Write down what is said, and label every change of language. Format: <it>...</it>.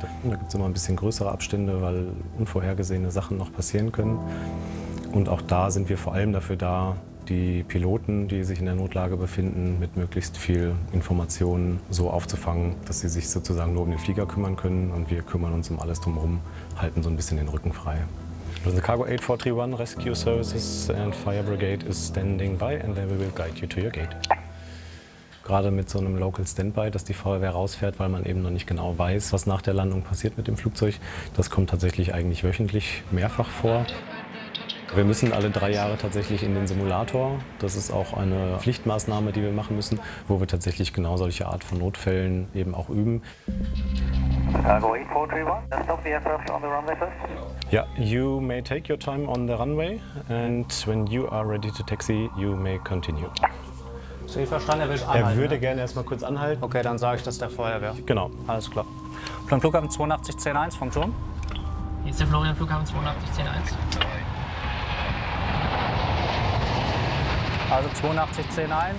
<de>Da gibt es immer ein bisschen größere Abstände, weil unvorhergesehene Sachen noch passieren können. Und auch da sind wir vor allem dafür da, die Piloten, die sich in der Notlage befinden, mit möglichst viel Informationen so aufzufangen, dass sie sich sozusagen nur um den Flieger kümmern können und wir kümmern uns um alles drumherum, halten so ein bisschen den Rücken frei.</de> <en>The Cargo 8431 Rescue Services and Fire Brigade is standing by and they will guide you to your gate.</en> <de>Gerade mit so einem Local Standby, dass die Feuerwehr rausfährt, weil man eben noch nicht genau weiß, was nach der Landung passiert mit dem Flugzeug. Das kommt tatsächlich eigentlich wöchentlich mehrfach vor. Wir müssen alle 3 Jahre tatsächlich in den Simulator. Das ist auch eine Pflichtmaßnahme, die wir machen müssen, wo wir tatsächlich genau solche Art von Notfällen eben auch üben.</de> <en>Cargo 8431, stop the aircraft on the runway first. Yeah, you may take your time on the runway and when you are ready to taxi, you may continue.</en> <de>Sie verstanden, er will anhalten. Er würde gerne erstmal kurz anhalten. Okay, dann sage ich das der Feuerwehr. Genau. Alles klar. Vom Flughafen 8210-1 vom Turm. Hier ist der Florian Flughafen 8210-1. Also 8210-1.</de>